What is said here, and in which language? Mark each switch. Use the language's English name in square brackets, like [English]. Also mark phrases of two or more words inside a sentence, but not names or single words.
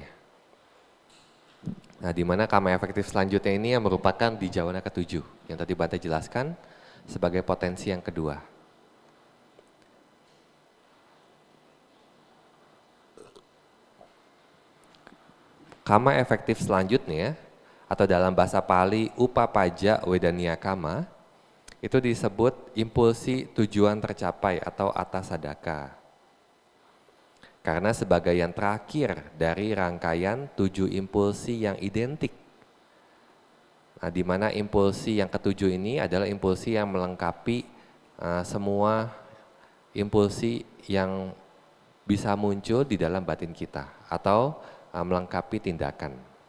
[Indonesian] Nah, di mana kama efektif selanjutnya ini yang merupakan di jawana ke-7, yang tadi Bante jelaskan sebagai potensi yang kedua. Kama efektif selanjutnya, atau dalam bahasa Pali [Pali] upapaja wedaniya kama, [Indonesian] itu disebut impulsi tujuan tercapai atau atasadaka. Karena sebagai yang terakhir dari rangkaian 7 impulsi yang identik. Nah, di mana impulsi yang ke-7 ini adalah impulsi yang melengkapi semua impulsi yang bisa muncul di dalam batin kita atau melengkapi tindakan.